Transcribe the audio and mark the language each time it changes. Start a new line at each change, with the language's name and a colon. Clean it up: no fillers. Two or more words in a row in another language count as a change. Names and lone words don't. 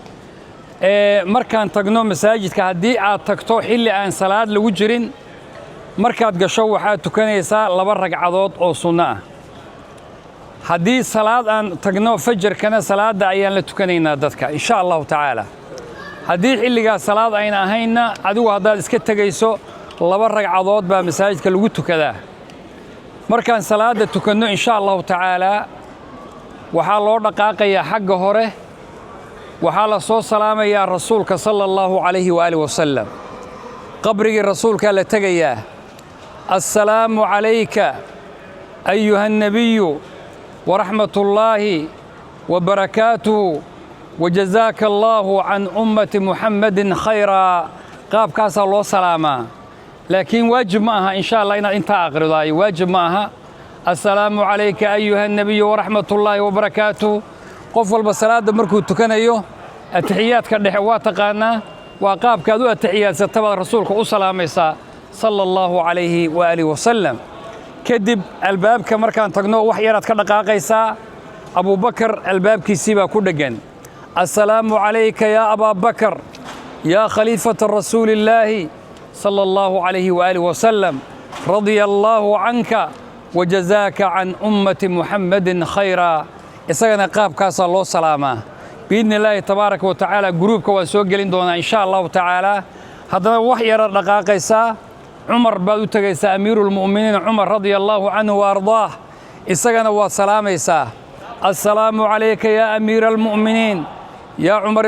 Somali: markaan tagno masaajidka haddii aad tagto xilli aan salaad lagu jirin markaad gasho waxaad tukanaysaa 2 ragcadood oo sunno ah haddii salaad aan tagno fajrkana salaada ayaan la tukanaynaa dadka
Arabic: إن شاء الله تعالى
Somali: haddii xilliga salaad ayna ahayna adigu haddaad iska tagayso 2 ragcadood baa masaajidka lagu tukadaa markaan salaada tukanno
Arabic: إن شاء الله تعالى
Somali: waxaa loo dhaqaaqayaa xagga hore waxaa la soo salaamayaa rasuulka
Arabic: صلى الله عليه وعلى آله وسلم
Somali: qabrigii rasuulka la tagayaa
Arabic: السلام عليك أيها النبي ورحمة الله وبركاته وجزاك الله عن أمة محمد خيرا
Somali: qaabkaas loo salaamaa laakiin waajib ma aha
Arabic: insha
Somali: Allah inaad inta aqridaay waajib ma aha
Arabic: السلام عليك أيها النبي ورحمة الله وبركاته
Somali: qof walba salaada markuu tukanayo atixiyaadka dhexe waa taqaanaa waa qaabka aad u atixiyaadsataba rasuulka u salaamaysa
Arabic: صلى الله عليه وعلى آله وسلم
Somali: kadib albaabka markaan tagno wax yaraad ka dhaqaaqaysaa Abu Bakar albaabkiisii baa ku dhagan
Arabic: السلام عليك يا أبو بكر يا خليفة رسول الله صلى الله عليه وعلى آله وسلم رضي الله عنك وجزاك عن أمة محمد خيرا
Somali: isagana qaabkaasaa loo salaamaa
Arabic: بإذن الله تبارك وتعالى
Somali: gruubka waan soo gelin doonaa
Arabic: إن شاء الله تعالى
Somali: haddana wax yara dhaqaaqaysaa cumar baad u
Arabic: tegaysaa أمير المؤمنين عمر رضي الله عنه وأرضاه
Somali: isagana waad salaamaysaa
Arabic: السلام عليك يا أمير المؤمنين يا عمر